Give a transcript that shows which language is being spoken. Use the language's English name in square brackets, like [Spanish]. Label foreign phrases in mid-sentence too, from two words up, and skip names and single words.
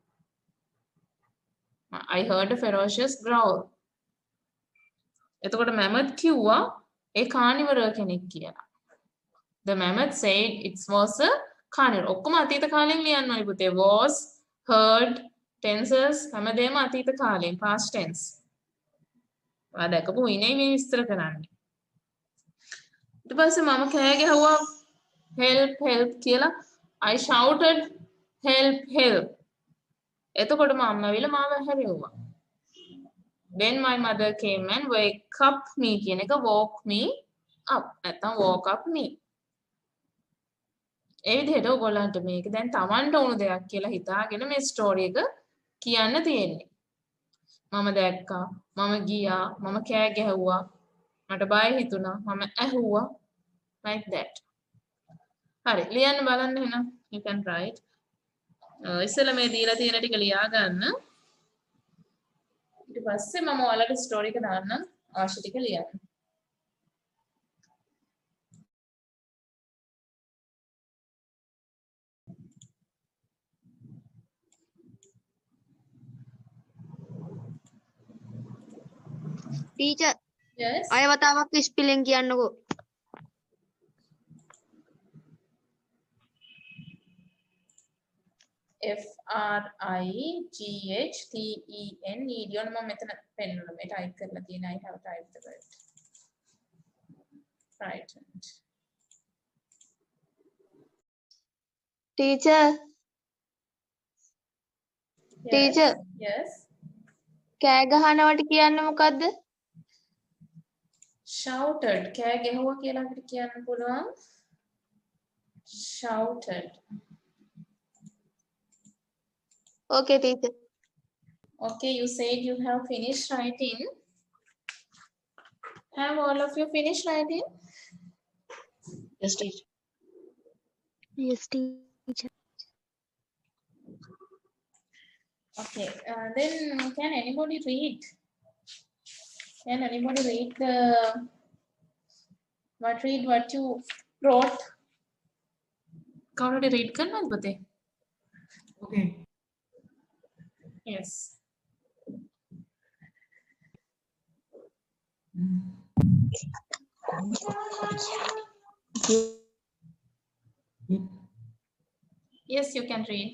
[Sinhala] එතකොට mammoth කිව්වා ඒ carnivore කෙනෙක් කියලා. [English] The mammoth said it was a carnivore. [Sinhala] ඔක්කොම අතීත කාලෙන් ලියන්න ඕනේ පුතේ. [English] Was, heard, tenses [Sinhala] හැමදේම අතීත කාලෙන් [English] past tense. [Sinhala] ඔයා දැකපු ඉන්නේ මේ විස්තර කරන්නේ. ඊට පස්සේ මම කෑ ගැහුවා [English] help help [Sinhala] කියලා. [English] I shouted help help. [Sinhala] එතකොට මම ඇවිල්ලා මාව හැරෙව්වා. [English] Then my mother came and wake up me [Sinhala] කියන එක [English] woke me up. නැත්නම් woke up me. [Sinhala] ඒ විදිහට ඔයගොල්ලන්ට මේක දැන් Tamanට වුණු දෙයක් කියලා හිතාගෙන මේ ස්ටෝරි එක කියන්න තියෙන්නේ. මම දැක්කා මම ගියා මම කෑ ගැහුවා මට බය හිතුණා මම ඇහුවා [English] like that [Sinhala] හරි ලියන්න බලන්න එහෙනම් [English] you can write [Sinhala] ඉස්සෙල්ලා මේ දීලා තියෙන ටික ලියා ගන්න ඊට පස්සේ මම ඔයාලට ස්ටෝරි එක දාන්නම් අවශ්‍ය ටික ලියන්න ටීචර් [English] yes [Sinhala] අය වතාවක් ස්පෙලිං කියන්නකෝ. FRIGHTEN ඊඩියෝන මම මෙතන පෙන්නනවා මේ ටයිප් කරලා තියෙන [English] I have typed the word frightened [Sinhala] ටීචර් ටීචර් [English] yes [Sinhala] කෑ ගහනවට කියන්නේ මොකද්ද? shouted කෑ ගැහුවා කියලා අපිට කියන්න පුළුවන් shouted ඕකේ ටීචර්. [English] okay you said you have finished writing have all of you finished writing Yes, teacher. Yes, teacher. okay then can anybody read the what you wrote [Sinhala] කවුරුහරි read කරනවද පුතේ [English] Okay. yes yes you can read